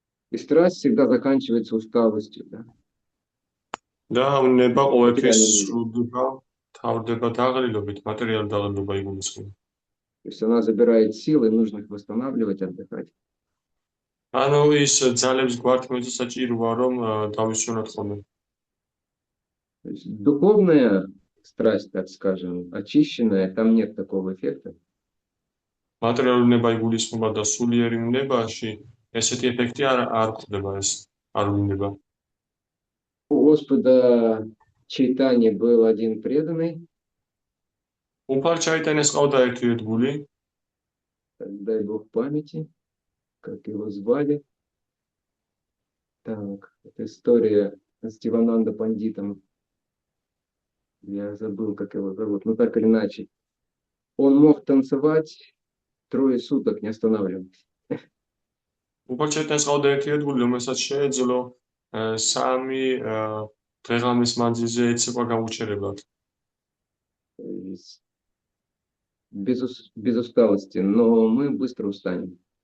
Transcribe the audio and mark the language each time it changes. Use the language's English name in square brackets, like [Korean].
[Russian] И страсть всегда заканчивается усталостью, да? [Georgian] და ვნება ყოველთვის სრულდება, თავდება დაღლილობით, მატერიალური დაღლილობა იგულისხმება. [Russian] То есть она забирает силы, нужно их восстанавливать, отдыхать. [Georgian] ანუ ის ძალებს გვართმევს საჭიროა რომ დავისვენოთ ხოლმე. [Russian] То есть духовная страсть, так скажем, очищенная, там нет такого эффекта. [Georgian] მატერიალური ნება იგულისხმება და სულიერი ნებაში ესეთი ეფექტი არ გვხდება, ეს არ ვლინდება. [Russian] У Господа Чайтани был один преданный, [Georgian] უფალ ჩაიტანეს ყავდა ერთი ერთგული, [Russian] дай Бог памяти, как его звали. Так, это история с Дивананда Пандитом. Я забыл, как его зовут, но так или иначе. Он мог танцевать 3 суток, не останавливаясь. [Georgian] უფალ ჩაიტანეს ყავდა ერთი ერთგული, რომელსაც შეეძლო 3 დღე-ღამის მანძილზე ეცემა გამუჩერებლად. [Russian] Без усталости, но мы быстро устанем.